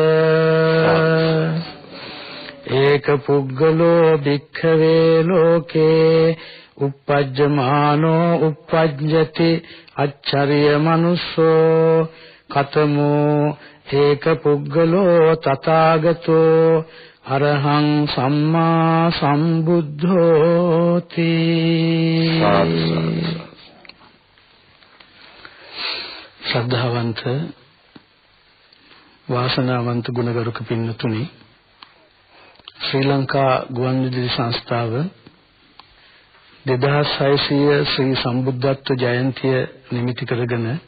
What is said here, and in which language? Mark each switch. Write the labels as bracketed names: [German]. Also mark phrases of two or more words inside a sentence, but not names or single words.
[Pali] ඒක පුග්ගලෝ භික්ඛවේ ලෝකේ uppajjamaano uppajjati accarya manusso කතමෝ ඒක පුද්ගලෝ තථාගතෝ අරහං සම්මා සම්බුද්ධෝති. [Sinhala] ශ්‍රද්ධාවන්ත වාසනාවන්ත ගුණගරුක පින්නතුනි, ශ්‍රී ලංකා ගුවන්විදුලි සංස්ථාව 2600 ශ්‍රී සම්බුද්ධත්ව ජයන්තිය නිමිති කරගෙන